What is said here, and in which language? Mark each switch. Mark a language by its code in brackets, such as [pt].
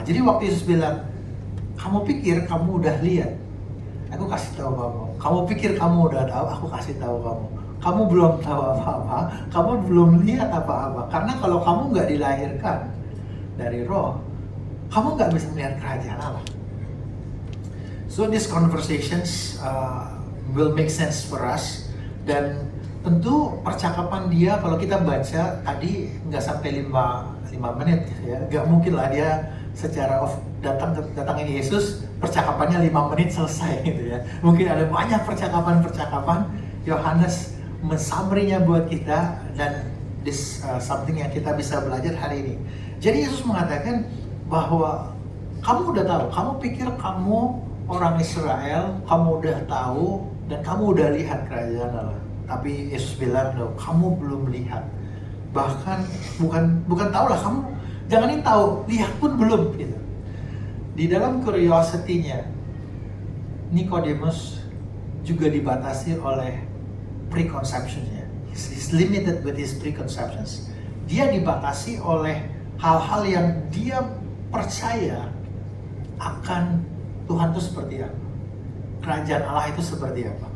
[id] Jadi waktu Yesus bilang, kamu pikir kamu udah lihat, aku kasih tahu kamu. Kamu pikir kamu udah tahu, aku kasih tahu kamu. Kamu belum tahu apa-apa, kamu belum lihat apa-apa. Karena kalau kamu nggak dilahirkan dari roh, kamu nggak bisa melihat kerajaan Allah. [en] So these conversations will make sense for us. [id] Dan tentu percakapan dia, kalau kita baca tadi nggak sampai 5 menit gitu ya, nggak mungkin lah dia secara datangin Yesus, percakapannya 5 menit selesai gitu ya. Mungkin ada banyak percakapan. Yohanes mensummary-nya buat kita, dan [en] this something [id] yang kita bisa belajar hari ini. Jadi Yesus mengatakan bahwa kamu udah tahu, kamu pikir kamu orang Israel, kamu udah tahu dan kamu udah lihat kerajaan Allah. Tapi Yesus bilang, loh, kamu belum lihat. Bahkan bukan tahu lah, kamu janganin tahu, lihat pun belum gitu. Di dalam curiosity-nya, Nicodemus juga dibatasi oleh preconception-nya. [en] He's limited with his preconceptions. [id] Dia dibatasi oleh hal-hal yang dia percaya akan Tuhan itu seperti apa, kerajaan Allah itu seperti apa.